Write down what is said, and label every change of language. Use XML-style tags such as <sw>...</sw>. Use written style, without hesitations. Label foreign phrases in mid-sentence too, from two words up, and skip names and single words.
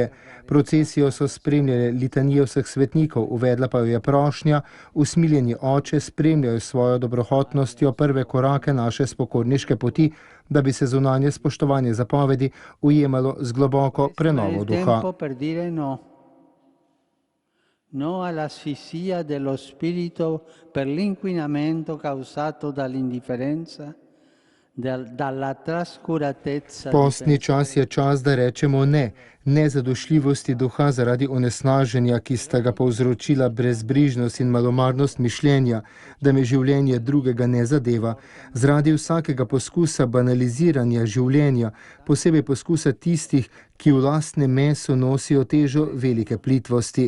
<sl>Procesijo so spremljale litanije vseh svetnikov, uvedla pa jo je prošnja: usmiljeni Oče, spremljajo svojo dobrohotnostjo prve korake naše spokorniške poti, da bi se zunanje spoštovanje zapovedi ujemalo z globoko prenovo duha.</sl> <it>No all'asfissia dello spirito per l'inquinamento causato dall'indifferenza, dalla trascuratezza.</it> <sl>Postni čas je čas, da rečemo ne. Nezadošljivosti duha zaradi onesnaženja, ki sta ga povzročila brezbrižnost in malomarnost mišljenja, da me življenje drugega ne zadeva, zaradi vsakega poskusa banaliziranja življenja, posebej poskusa tistih, ki v lastnem mesu nosijo težo velike plitvosti.</sl>